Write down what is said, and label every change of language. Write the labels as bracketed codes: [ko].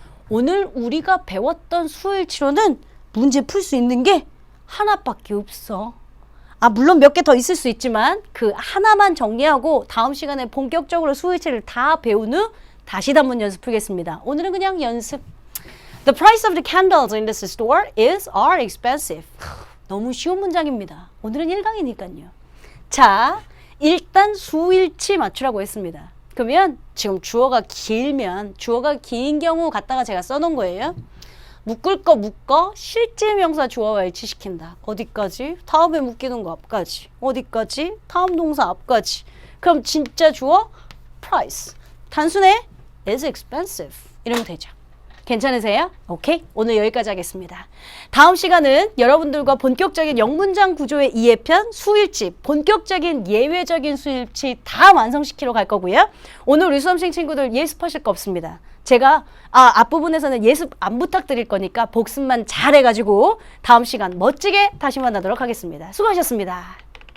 [ko] 오늘 우리가 배웠던 수일치로는 문제 풀 수 있는 게 하나밖에 없어. 물론 몇 개 더 있을 수 있지만 그 하나만 정리하고 다음 시간에 본격적으로 수일치를 다 배운 후 다시 단문 연습 풀겠습니다. 오늘은 그냥 연습. [en] The price of the candles in this store are expensive. [ko] 너무 쉬운 문장입니다. 오늘은 1강이니까요. 자, 일단 수일치 맞추라고 했습니다. 그러면 지금 주어가 길면 주어가 긴 경우 갖다가 제가 써놓은 거예요. 묶을 거 묶어 실질명사 주어와 일치시킨다. 어디까지? 다음에 묶이는 거 앞까지. 어디까지? 다음 동사 앞까지. 그럼 진짜 주어 price. 단순해 [en] is expensive. [ko] 이러면 되죠. 괜찮으세요? 오케이. 오늘 여기까지 하겠습니다. 다음 시간은 여러분들과 본격적인 영문장 구조의 이해편, 수일치, 본격적인 예외적인 수일치 다 완성시키러 갈 거고요. 오늘 우리 수험생 친구들 예습하실 거 없습니다. 제가 앞부분에서는 예습 안 부탁드릴 거니까 복습만 잘 해가지고 다음 시간 멋지게 다시 만나도록 하겠습니다. 수고하셨습니다.